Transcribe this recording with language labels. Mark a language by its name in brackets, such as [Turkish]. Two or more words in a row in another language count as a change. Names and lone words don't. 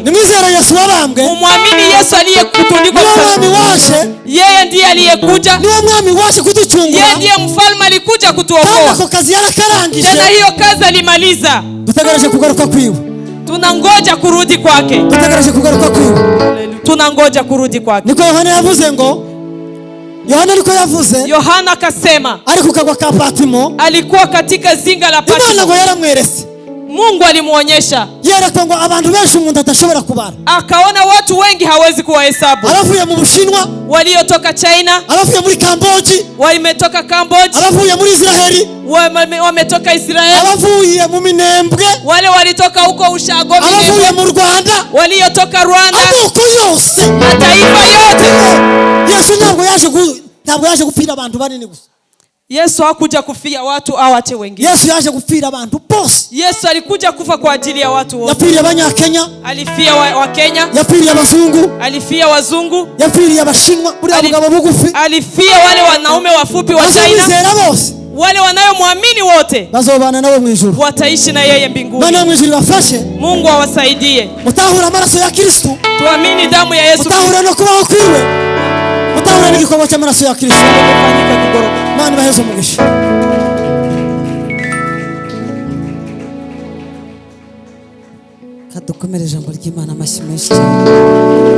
[Rundi] Nimwizera Yesu wabambwe, [Swahili] Umwamini Yesu aliyekutundikwa [Rundi] niwe [Swahili] msalabani. [Rundi] mwami waje, [Swahili] Yeye ndiye aliyekuja, [Rundi] niwe mwami waje kuducungura, [Swahili] yeye ndiye mfalme alikuja [Rundi] kandi [Swahili] kutuokoa. [Rundi] ako kazi yarakarangije. [Swahili] Tena hiyo kazi alimaliza. [Rundi] Dutegereje kugaruka kwiwe, [Swahili] Tunangoja kurudi kwake, [Rundi] dutegereje kugaruka kwiwe. [Swahili] tunangoja kurudi kwake. [Rundi] Niko Yohana yavuze ngo, Yohana niko yavuze, [Swahili] Yohana akasema [Rundi] ari ku kagwa ka Patimo, [Swahili] alikuwa katika zinga la [Rundi] Imana [Swahili] Patmo. [Rundi] ngo yaramwerese, [Swahili] Mungu alimuonyesha, [Rundi] yerekwa ngo abantu benshi umuntu atashobora kubara. [Swahili] akaona watu wengi hawezi kuwahesabu, [Rundi] Abavuye mu Bushinwa, [Swahili] waliotoka China, [Rundi] abavuye muri Kamboji, [Swahili] wametoka Cambodia, [Rundi] abavuye muri Israeli, [Swahili] wametoka Israeli, [Rundi] abavuye mu Minembwe, [Swahili] wale walitoka huko Ushago, [Rundi] abavuye mu Rwanda, [Swahili] waliotoka Rwanda, [Rundi] amoko yose. [Swahili] mataifa yote. [Rundi] Yesu ntabwo yaje gupfira abantu banini gusa. [Swahili] Yesu hakuja kufia watu awache wengine. [Rundi] Yesu yaje gupfira abantu bose. [Swahili] Yesu alikuja kufa kwa ajili ya watu wote. [Rundi] Yapfiriye Abanyakenya, [Swahili] Alifia wa Kenya, [Rundi] yapfiriye Abazungu, [Swahili] alifia wazungu, [Rundi] yapfiriye Abashinwa, buriya mugabo bugufi. [Swahili] alifia wale wanaume wafupi wa China. [Rundi] Bazamwizera bose, [Swahili] Wale wanayomwamini wote [Rundi] bazobana nawe mu ijuru. [Swahili] wataishi na yeye mbinguni. [Rundi] Bana mu ijuru bafashe, [Swahili] Mungu awasaidie. [Rundi] mutahura amaraso ya Kristo, [Swahili] Tuamini damu ya Yesu [Rundi] mutahura no kubaho kwiwe, mutahura n'igikorwa cy'amaraso ya Kristo. [Swahili] kimefanyika kigoroka. [Rundi] Mana baheze umugisha. Kadukomere ijambo ry'Imana amashyi menshi cyane.